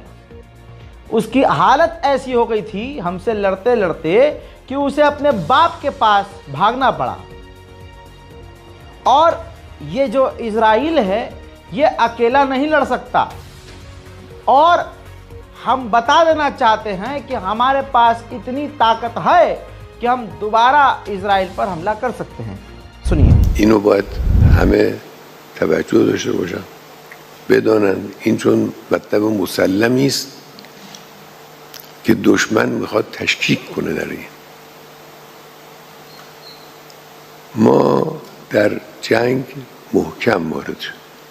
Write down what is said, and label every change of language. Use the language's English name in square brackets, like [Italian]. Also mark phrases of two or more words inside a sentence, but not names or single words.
[Hindi] उसकी हालत ऐसी हो गई थी हमसे लड़ते लड़ते कि उसे अपने बाप के पास भागना पड़ा और ये जो इजराइल है ये अकेला नहीं लड़ सकता। और हम बता देना चाहते हैं कि हमारे पास इतनी ताकत है कि हम दोबारा इजराइल पर हमला कर सकते हैं। सुनिए। [Persian] اینو باید همه توجه داشته باشن، بدانن این چون مطلب مسلمی است که دشمن میخواد تشکیک کنه در این. ما در جنگ محکم وارد شد.